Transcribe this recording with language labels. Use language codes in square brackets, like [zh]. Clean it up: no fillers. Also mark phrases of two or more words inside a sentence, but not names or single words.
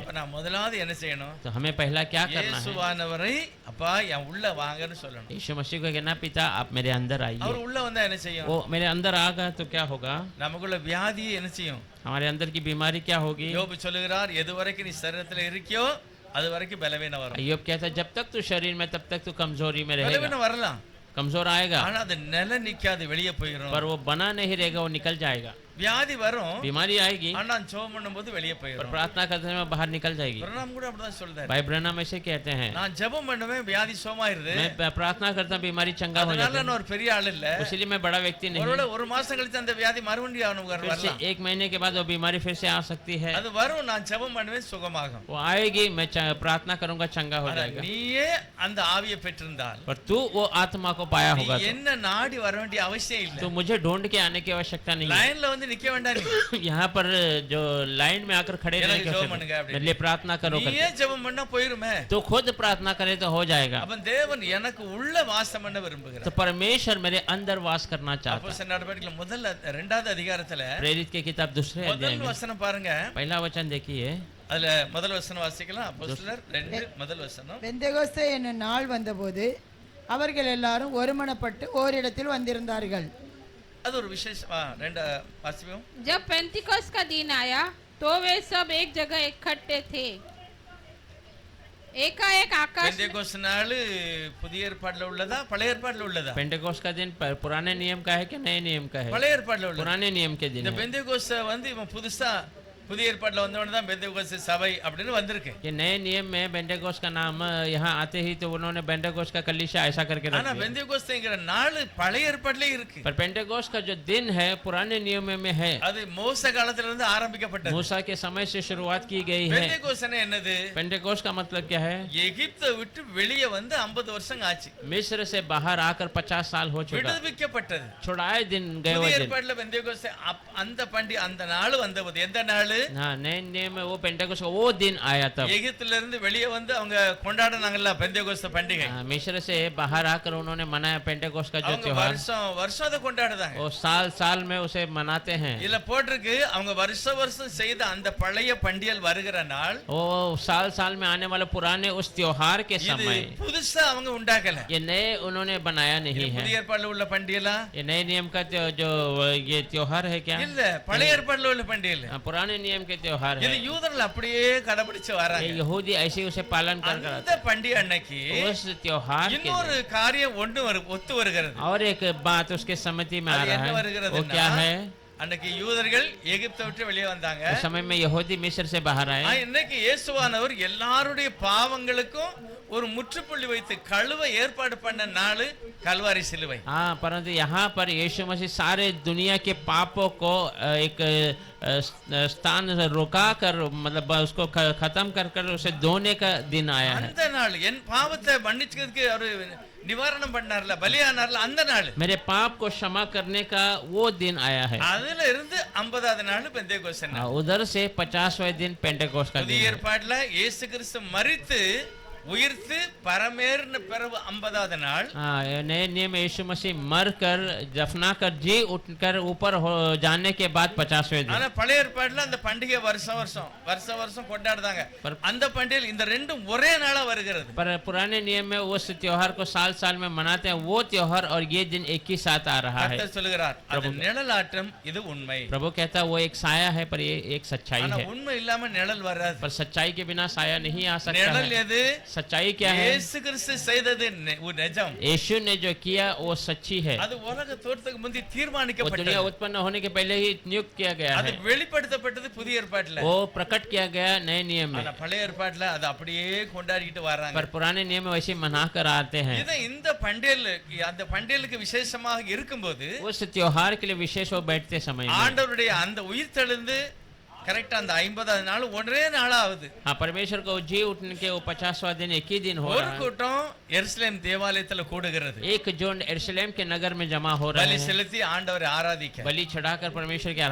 [ta] அப்ப நான் முதலாவது என்ன செய்யணும்? [hi] तो हमें पहला क्या करना है? [ta] இயேசுவானவரை அப்பா என் உள்ள வாங்கன்னு சொல்லணும். [hi] यीशु मसीह को कहना, पिता आप मेरे अंदर आइए। [ta] அவர் உள்ள வந்தா என்ன செய்யும்? [hi] वो मेरे अंदर आ गया तो क्या होगा? [ta] நமக்குள்ள வியாதி என்ன செய்யும்? [hi] हमारे अंदर की बीमारी क्या होगी? [ta] யோபு சொல்லுகிறார், எது வரைக்கும் நீ சரீரத்துல இருக்கியோ அது வரைக்கும் பலவீனம் வரும். [hi] अय्यूब कहता है जब तक तू शरीर में तब तक तू कमजोरी में रहेगा। [ta] பலவீனம் வரலாம், [hi] कमजोर आएगा [ta] ஆனா அது நில நிக்காது, வெளியே போயிடும். [hi] पर वो बना नहीं रहेगा, वो निकल जाएगा। [ta] வியாதி வரும், [hi] बीमारी आएगी [ta] ஆனா ஜெபம் பண்ணும்போது வெளியே [hi] पर [ta] போயிடும். [hi] प्रार्थना करते समय बाहर निकल जाएगी। [ta] பிரணாம் கூட அப்படிதான் சொல்றாரு, [hi] भाई ब्रह्म ऐसे कहते हैं, [ta] நான் ஜெபம் பண்ணுவேன் வியாதி சோமாயிருது, [hi] मैं प्रार्थना करता हूं बीमारी चंगा हो [ta] அதனால [hi] जाता [ta] நான் ஒரு பெரிய ஆள் இல்ல. [hi] है, इसलिए मैं बड़ा व्यक्ति नहीं। [ta] ஒருவேளை ஒரு மாசம் கழிச்சு அந்த வியாதி மறுபடியும் அவனுக்கு [hi] फिर से [ta] வரலாம். [hi] 1 महीने के बाद वो बीमारी फिर से आ सकती है, [ta] அது வரும், நான் ஜெபம் பண்ணுவேன் சுகமாகும். [hi] वो आएगी, मैं प्रार्थना करूंगा चंगा हो [ta] ஆனா [hi] जाएगा। [ta] நீயே அந்த ஆவியை பெற்றிருந்தால் [hi] पर तू वो आत्मा को पाया [ta] நீ [hi] होगा [ta] என்ன நாடி வர வேண்டிய அவசியம் இல்ல. [hi] तो मुझे ढूंढ के आने की आवश्यकता नहीं है। [ta] லைன்ல வந்து நிக்க வேண்டாம். நீ [hi] यहाँ पर जो लाइन में आकर खड़े रहने की जॉब आवश्यकता [ta] பண்ணுங்க அப்படி. [hi] मेरे लिए प्रार्थना करो [ta] நீயே [hi] करके। [ta] ஜெபம் பண்ணா போயிருமே. [hi] तो खुद प्रार्थना करे तो हो जाएगा। [ta] அப்ப தேவன் எனக்கு உள்ள வாசம் பண்ண [hi] तो [ta] விரும்புகிறார். [hi] परमेश्वर मेरे अंदर वास करना चाहता है। [ta] அப்போஸ்தலர் நடவடிக்கைகள் முதல்ல 2வது அதிகாரத்துல [hi] प्रेरित की किताब दूसरे अध्याय [ta] முதல் [hi] में [ta] வசனம் பாருங்க. [hi] पहला वचन देखिए, [ta] அதுல முதல் வசனம் வாசிக்கலாம். அப்போஸ்தலர் 2 முதல் வசனம். பெந்தெகோஸ்தே என்னும் நாள் வந்தபோது அவர்கள் எல்லாரும் ஒருமனப்பட்டு ஓரிடத்தில் வந்திருந்தார்கள். அது ஒரு விசேஷம். ரெண்டு வாசிப்போம். [hi] जब पेंतिकोस का दिन आया तो वे सब एक जगह इकट्ठे थे. एकाएक आकाश [ta] பெந்தேகோஸ்த் நாள் புதிய ஏற்பாடுல உள்ளதா பழைய ஏற்பாடுல உள்ளதா? [hi] पेंटेकोस्ट का दिन पुराने नियम का है कि नए नियम का है? [ta] பழைய ஏற்பாடுல உள்ளது. [hi] पुराने नियम के दिन [ta] இந்த [hi] है। [ta] பெந்தேகோஸ்த் வந்து இவன் புதுசா புதிய ஏற்பாடுல வந்தவன தான் பெந்தேகோஸ்த் சபை அப்படின்னு வந்திருக்கு. [hi] ये नए नियम में बेंटेकोस्ट का नाम यहाँ आते ही तो उन्होंने बेंटेकोस्ट का कलीसिया ऐसा करके रख [ta] ஆனா [hi] दिया। [ta] பெந்தேகோஸ்த்ங்கிற நாள் பழைய ஏற்பாடுலயே இருக்கு. [hi] पर पेंटेकोस्ट का जो दिन है पुराने नियम में है। [ta] அது மோசே காலத்துல இருந்து ஆரம்பிக்கப்பட்டது. [hi] मूसा के समय से शुरुआत की गई है। [ta] பெந்தேகோஸ்த்னா என்னது? [hi] पेंटेकोस्ट का मतलब क्या है? [ta] எகிப்தை விட்டு வெளியே வந்து 50 வருஷம் ஆச்சு. [hi] मिस्र से बाहर आकर 50 साल हो चुका। [ta] விடுவிக்கப்பட்டது. [hi] छुड़ाए दिन गए [ta] புதிய [hi] हुए दिन। [ta] ஏற்பாடுல பெந்தேகோஸ்த் அந்த பண்டிகை அந்த நாள் வந்தபோது எந்த நாள்? [hi] हाँ नए नियम में वो पेंटेकोस्ट का वो दिन आया तब। [ta] எகிப்துல இருந்து வெளியே வந்து அவங்க கொண்டாடினாங்கல்ல பெந்தேகோஸ்த் பண்டிகை. [hi] मिस्र से बाहर आकर उन्होंने मनाया पेंटेकोस्ट का जो [ta] அவங்க [hi] त्योहार। [ta] வருஷம் வருஷம் அதை கொண்டாடுதாங்க. [hi] वो साल साल में उसे मनाते हैं। [ta] இதுல போட்டிருக்கு அவங்க வருஷம் செய்த அந்த பழைய பண்டிகை வருகிற நாள். [hi] वो साल साल में आने वाले पुराने उस त्योहार के [ta] இது [hi] समय [ta] புதுசா அவங்க உண்டாக்கல. [hi] ये नए उन्होंने बनाया नहीं है। [ta] புதிய ஏற்பாடுல உள்ள பண்டிகைல [hi] ये नए नियम का जो ये त्योहार है क्या? [ta] இல்ல பழைய ஏற்பாடுல உள்ள பண்டிகை. [hi] हाँ, पुराने नियम के त्योहार [ta] இது [hi] है। [ta] யூதர்கள் அப்படியே கடைபிடிச்சு [hi] ये [ta] வராங்க. [hi] यहूदी ऐसे उसे पालन कर कर [ta] அந்த பண்டிகை அன்னைக்கு [hi] उस त्योहार के [ta] இன்னொரு காரியம் ஒன்று ஒத்து வருகிறது. [hi] दिन। और एक बात उसके सम्मति में आ [ta] அது [hi] रहा [ta] என்ன [hi] है। [ta] வருகிறது? [hi] वो क्या है? [ta] அன்னைக்கு யூதர்கள் எகிப்தை விட்டு வெளியே வந்தாங்க. [hi] उस समय में यहूदी मिस्र से बाहर आए। [ta] இன்னைக்கு இயேசுவானவர் எல்லாருடைய பாவங்களுக்கும் ஒரு முற்றுப்புள்ளி வைத்து கழுவ ஏற்பாடு பண்ண நாள் கல்வாரி சிலுவை. [hi] हाँ परंतु यहाँ पर यीशु मसीह सारे दुनिया के पापों को एक स्थान रुका कर मतलब उसको खत्म कर कर उसे धोने का दिन आया है। [ta] அந்த நாள் என் பாவத்தை மன்னிச்சதுக்கு அவர் நிவாரணம் பண்ணார்ல பலியானார்ல அந்த நாள். [hi] मेरे पाप को क्षमा करने का वो दिन आया है। [ta] அதுல இருந்து 50வது நாள் பெந்தேகோஸ்த் நாள். [hi] उधर से 50वें दिन पेंटेकोस्ट का दिन [ta] புதிய [hi] है। [ta] ஏற்பாடுல இயேசு கிறிஸ்து மரித்து உயிர்த்து பரமேறின பிறகு 50வது நாள். [hi] हाँ नए नियम में यीशु मसीह मर कर दफना कर जी उठकर ऊपर हो जाने के बाद 50वें दिन। [ta] ஆனா பழைய ஏற்பாடுல அந்த பண்டிகை வருஷம் வருஷம் கொண்டாடுறாங்க. அந்த பண்டிகை இந்த ரெண்டும் ஒரே நாளா வருகிறது. [hi] पर पुराने नियम में उस त्योहार को साल साल में मनाते हैं वो त्योहार और ये दिन एक ही साथ आ रहा है। [ta] கர்த்தர் சொல்கிறார் அது நிழலாட்டம் இது உண்மை. [hi] प्रभु कहता है वो एक साया है पर ये एक सच्चाई [ta] ஆனா [hi] है। [ta] உண்மை இல்லாம நிழல் வராது. [hi] पर सच्चाई के बिना साया नहीं आ सकता [ta] நிழல் [hi] है। [ta] எது? [hi] सच्चाई क्या है? [ta] இயேசு கிறிஸ்து செய்தது நிஜம். [hi] यीशु ने जो किया वो सच्ची है। [ta] அது உலக தோற்றத்துக்கு முந்தி [hi] वो दुनिया [ta] தீர்மானிக்கப்பட்டது. [hi] उत्पन्न होने के पहले ही नियुक्त किया गया [ta] அது [hi] है। [ta] வெளிப்படுத்தப்பட்டது புதிய ஏற்பாட்டுல. [hi] वो प्रकट किया गया नए नियम में। [ta] ஆனா பழைய ஏற்பாட்டுல அது அப்படியே கொண்டாடிட்டு வராங்க. [hi] पर पुराने नियम में वैसे मना कर आते हैं। [ta] இது இந்த பண்டிகைல அந்த பண்டிகைக்கு விசேஷமாக இருக்கும்போது [hi] उस त्योहार के लिए विशेष वो बैठते समय में [ta] ஆண்டவருடைய அந்த உயிர் தெழுந்து கரெக்ட்டா அந்த 50வது நாள் ஒரே நாளா ஆகுது. [hi] हाँ परमेश्वर को जी उठने के वो 50वां दिन एक ही दिन हो [ta] ஒரு [hi] रहा है। [ta] கூட்டம் எருசலேம் தேவாலயத்துல கூடுகிறது. [hi] एक जोन यरूशलेम के नगर में जमा हो रहे [ta] பலி [hi] हैं [ta] செலுத்தி ஆண்டவரை ஆராதிக்க. [hi] बलि चढ़ाकर परमेश्वर की